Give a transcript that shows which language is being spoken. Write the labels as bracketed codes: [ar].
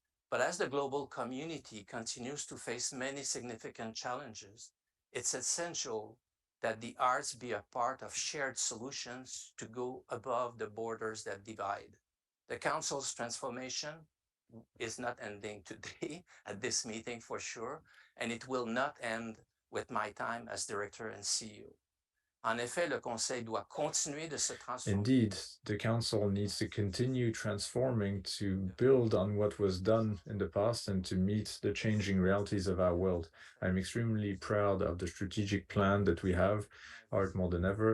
[en] But as the global community continues to face many significant challenges, it's essential that the arts be a part of shared solutions to go above the borders that divide. The Council's transformation is not ending today at this meeting for sure, and it will not end with my time as Director and CEO. [fr] En effet, le Conseil doit continuer de se transformer. [en] Indeed, the Council needs to continue transforming to build on what was done in the past and to meet the changing realities of our world. I'm extremely proud of the strategic plan that we have, Art More Than Ever.